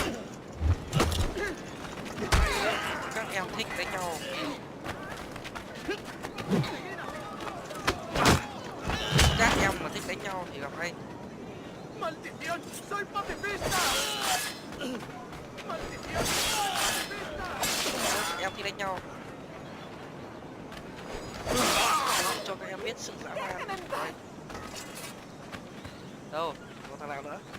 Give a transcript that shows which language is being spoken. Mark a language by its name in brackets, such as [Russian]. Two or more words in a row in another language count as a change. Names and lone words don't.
[Vietnamese] Các em thích đánh nhau. Các em mà thích đánh nhau thì gặp anh. [Spanish] ¡Maldición! ¡Soy pacifista! ¡Maldición! [Vietnamese] Các em thích đánh nhau. Cho các em biết sự dã man. Đâu? Có thằng nào nữa?